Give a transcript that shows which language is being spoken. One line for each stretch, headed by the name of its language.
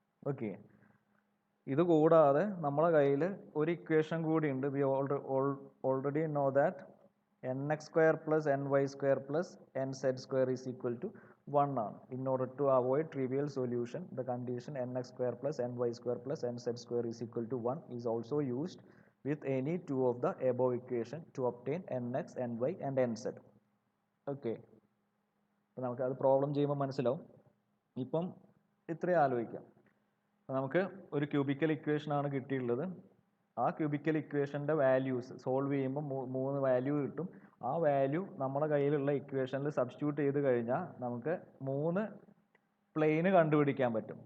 Malayalam: Okay, ഇത് കൂടാതെ നമ്മുടെ കയ്യിൽ ഒരു ഇക്വേഷൻ കൂടി ഉണ്ട്.
English: we already know that nx² plus ny² plus nz² is equal to 1
Malayalam: ആണ്.
English: In order to avoid trivial solution, the condition nx² plus ny² plus nz² is equal to 1 is also used with any two of the above equation to obtain nx, ny and nz.
Malayalam: Okay, അപ്പോൾ നമുക്ക് അത് problem ചെയ്യുമ്പോൾ മനസ്സിലാവും. ഇപ്പം ഇത്രയും ആലോചിക്കാം. നമുക്ക് ഒരു ക്യൂബിക്കൽ ഇക്വേഷനാണ് കിട്ടിയിട്ടുള്ളത്. ആ ക്യൂബിക്കൽ ഇക്വേഷൻ്റെ വാല്യൂസ് സോൾവ് ചെയ്യുമ്പോൾ 3 വാല്യൂ കിട്ടും. ആ വാല്യൂ നമ്മുടെ കയ്യിലുള്ള ഇക്വേഷനിൽ സബ്സ്റ്റിറ്റ്യൂട്ട് ചെയ്ത് കഴിഞ്ഞാൽ നമുക്ക് 3 പ്ലെയിന് കണ്ടുപിടിക്കാൻ പറ്റും.